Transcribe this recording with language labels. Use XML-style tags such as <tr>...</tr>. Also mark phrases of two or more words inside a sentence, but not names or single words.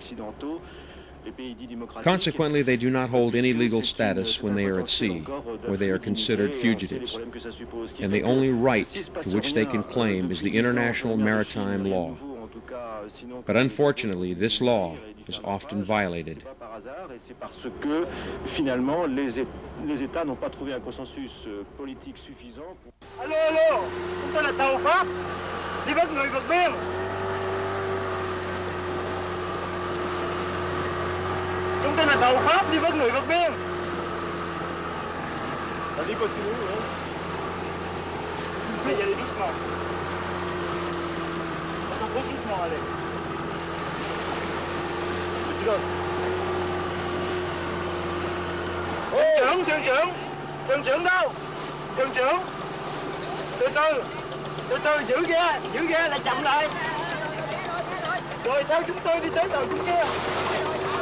<en>Consequently, they do not hold any legal status when they are at sea, where they are considered fugitives, and the only right to which they can claim is the international maritime law. But unfortunately, this law is often violated.</en> <vi>Alo, chúng tôi là tàu Pháp, đi vớt người vượt biên. Chúng tôi là tàu Pháp đi vớt người vượt biên.</vi> <fr>Vas-y, continue. Mais il y a les doucement. On s'approche doucement, allez.</fr> <vi>Thuyền trưởng đâu? Thuyền trưởng. Từ từ giữ ghe lại chậm lại. Rồi theo chúng tôi đi tới tàu chúng kia.</vi>